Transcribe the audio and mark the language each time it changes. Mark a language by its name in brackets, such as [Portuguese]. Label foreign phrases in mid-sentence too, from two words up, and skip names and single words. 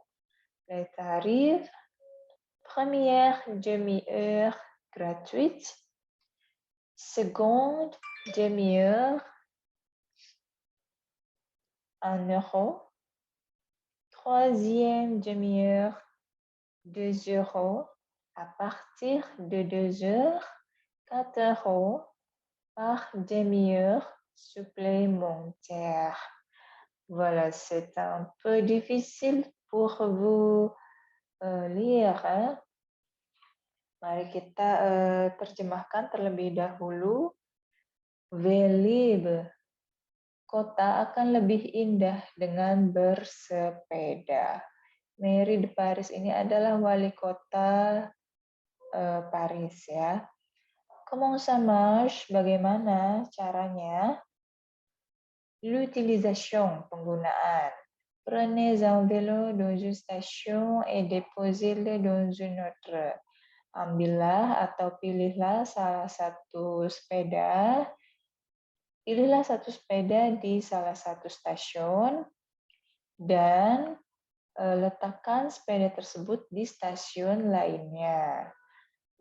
[French] Les tarifs, première demi-heure gratuite, seconde demi-heure 1 euro, troisième demi-heure 2 euros, à partir de 2 heures 4 euros par demi-heure supplémentaire. Voilà, c'est un peu difficile pour vous lire. Hein? [Indonesian] Mari kita terjemahkan terlebih dahulu. Vélib, kota akan lebih indah dengan bersepeda. Mairie de Paris ini adalah wali kota Paris ya. [French] Comment ça marche? [Indonesian] Bagaimana caranya? [French] L'utilisation, penggunaan. Prenez un vélo dans une station et déposez-le dans une autre. [Indonesian] Ambillah atau pilihlah satu sepeda di salah satu stasiun dan letakkan sepeda tersebut di stasiun lainnya.